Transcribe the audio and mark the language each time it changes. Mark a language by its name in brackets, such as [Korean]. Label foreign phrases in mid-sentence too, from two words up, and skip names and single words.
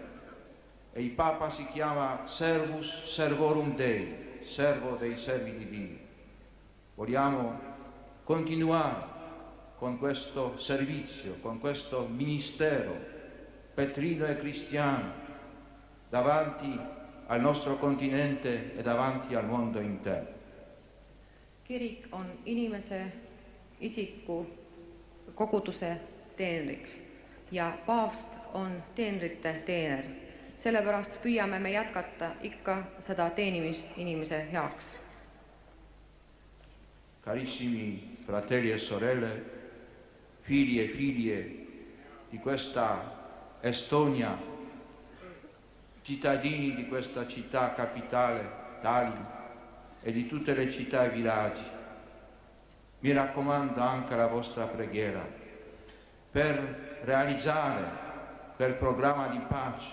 [Italian] E il Papa si chiama [Latin] Servus Servorum Dei, [Italian] servo dei servi divini. Vogliamo continuare con questo servizio, con questo ministero petrino e cristiano davanti al nostro continente e davanti al mondo intero. [Estonian] Kirik on inimese, isiku, koguduse teenriks ja paavst on teenrite teener. Sellepärast püüame me jätkata ikka seda teenimist inimese heaks. [Italian] Carissimi fratelli e sorelle, figli e figlie di questa Estonia, cittadini di questa città capitale, Tallinn, e di tutte le città e villaggi, mi raccomando anche la vostra preghiera per realizzare quel programma di pace.